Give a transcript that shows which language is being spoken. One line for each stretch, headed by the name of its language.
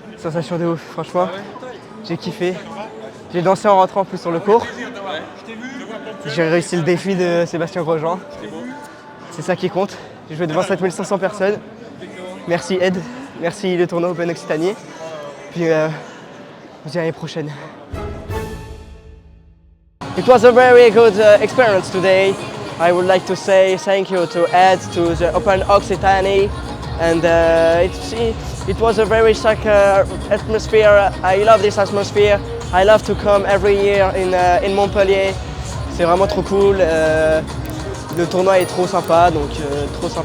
French: Sensation de ouf, franchement. J'ai kiffé. J'ai dansé en rentrant en plus sur le cours. J'ai réussi le défi de Sébastien Grosjean. C'est ça qui compte. J'ai joué devant 7500 personnes. Merci Ed, merci le tournoi Open Occitanie. Puis on se dit à l'année prochaine.
English: It was a very good experience today. I would like to say thank you to Ed, to the Open Occitanie, and it was a very soccer atmosphere. I love this atmosphere. I love to come every year in Montpellier.
French: C'est vraiment trop cool. Le tournoi est trop sympa, donc trop sympa.